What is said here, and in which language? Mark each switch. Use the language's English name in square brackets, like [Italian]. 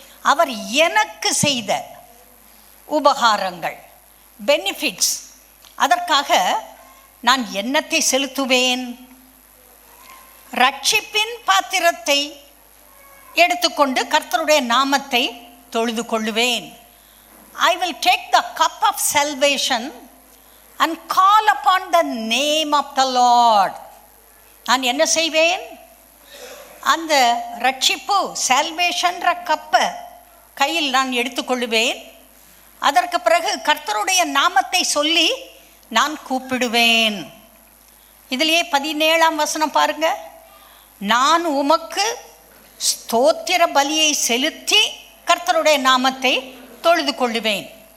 [Tamil] அவர் எனக்கு செய்த உபகாரங்கள், பெனிஃபிட்ஸ், அதற்காக நான் என்னத்தை செலுத்துவேன்? ரட்சிப்பின் பாத்திரத்தை எடுத்துக்கொண்டு கர்த்தருடைய நாமத்தை தொழுது கொள்ளுவேன். [English] I will take the cup of salvation and call upon the name of the Lord. [Tamil] நான் என்ன செய்வேன்? அந்த ரட்சிப்பு சால்வேஷன்ற கப்பை கையில் நான் எடுத்துக்கொள்ளுவேன். அதற்கு பிறகு கர்த்தருடைய நாமத்தை சொல்லி நான் கூப்பிடுவேன். இதிலேயே 17 வசனம் பாருங்க. நான் உமக்கு ஸ்தோத்திர பலியை செலுத்தி கர்த்தருடைய நாமத்தை தொழுது கொள்ளுவேன்.